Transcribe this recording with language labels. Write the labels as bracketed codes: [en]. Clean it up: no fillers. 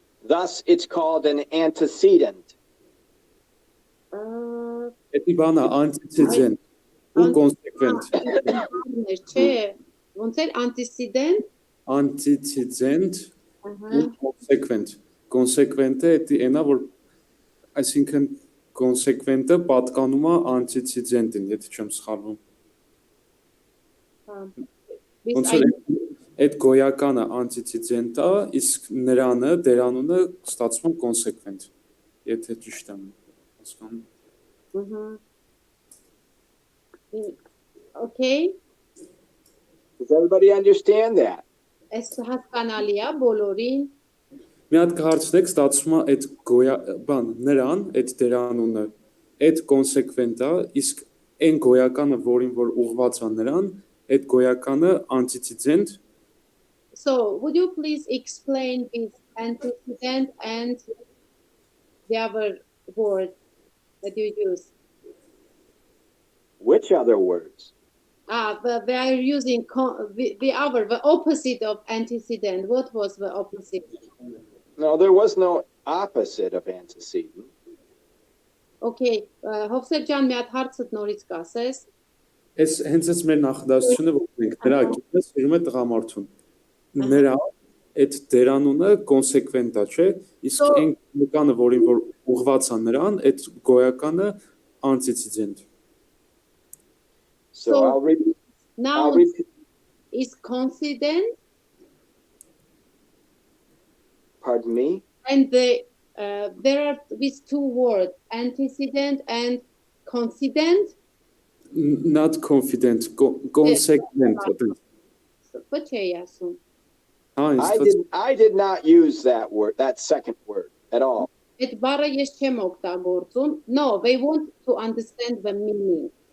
[en] Thus, it's called an antecedent. [hy] Էդի բանը antecedent ու consequent։ Չէ, ոնց էր antecedent, Antecedent ու consequent։ Consequent-ը էդի այնա որ այսինքն consequent-ը պատկանում է antecedent-ին, եթե չեմ սխալվում։ Ոնց որ այդ գոյականը antecedent-ը, իսկ նրանը դերանունը ստացվում consequent, եթե ճիշտ եմ հասկանում։ [en] Okay, Does everybody understand that? [hy] այս հասկանալի է բոլորին։ Մի հատ կհարցնեք, ստացվում է այդ բան, նրան, այդ դերանունը, այդ consequent-ը, իսկ այն գոյականը, որին որ ուղղված է նրան, այդ գոյականը antecedent։ [en] So, would you please explain this antecedent and the other word that you use? Which other words? They are using the opposite of antecedent. What was the opposite? No, there was no opposite of antecedent. [hy] Okay, Հովսեփ ջան, մի հատ հարցդ նորից կասես։ Այս հենց այս մեր նախադասությունը որ մենք դրա գիտես սիրում է տղամարդուն։ Նրա այդ դերանունը consequent-ա, չէ՞, իսկ այն գոյականը, որին որ ուղղված է նրան, այդ գոյականը antecedent։ [en] So I'll repeat. Now is consequent. Pardon me? And there are these two words, antecedent and coincident. Not confident, consequent։ What are you saying? I did not use that word, that second word at all. [hy] Այդ բառը ես չեմ օգտագործում. [en] No, they want to understand the meaning.